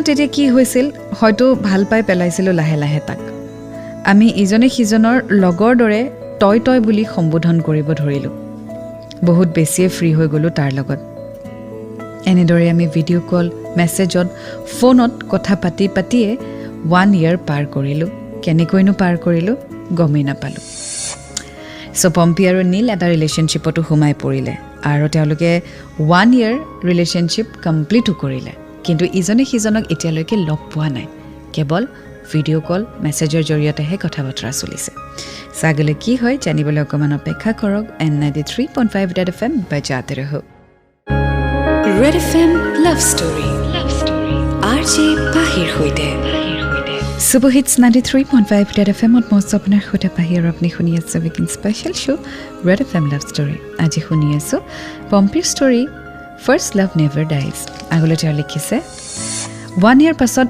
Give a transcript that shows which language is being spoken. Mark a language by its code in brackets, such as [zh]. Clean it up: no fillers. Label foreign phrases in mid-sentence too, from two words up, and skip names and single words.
[as] তেতিয়া কি হৈছিল হয়তো ভাল পাই পেলাইছিল লাহে লাহে তাক আমি ইজনে সিজনৰ লগৰ দৰে টয় টয় বুলি সম্বোধন কৰিব ধৰিলো বহুত বেছি ফ্ৰী হৈ গলো তাৰ লগত এনেদৰে আমি [en] video call message [as] ফোনত কথা পাতি পাতিয়ে 1 ইয়াৰ পাৰ কৰিলো কেনেকৈনো পাৰ কৰিলো গমেই নাপালো সো পম্পি আৰু নীল এটা ৰিলেশনশিপতো সোমাই পৰিলে আৰু তেওঁলোকে 1 ইয়াৰ [en] relationship complete [as] কৰিলে কিন্তু ইজনে সিজনক এতিয়ালৈকে লগ পোৱা নাই কেৱল [en] video call message [as] জৰিয়তেহে কথা বতৰা চলিছে আগলৈ কি হয় জানিবলৈ অকণমান অপেক্ষা কৰক N93.5 Red FM [hi] बजाते रहो [as] Red FM Love Story RJ পাহিৰ সৈতে [en] Super Hits [as] 93.5 Red FM মই আপোনাৰ সৈতে পাহি আৰু আপুনি শুনি আছে [en] weekend special show' [as] Red FM Love Story আজি শুনি আছোঁ পম্পীৰ [en] story first love never dies [as] আগলৈ তেওঁ লিখিছে 1 year পাছত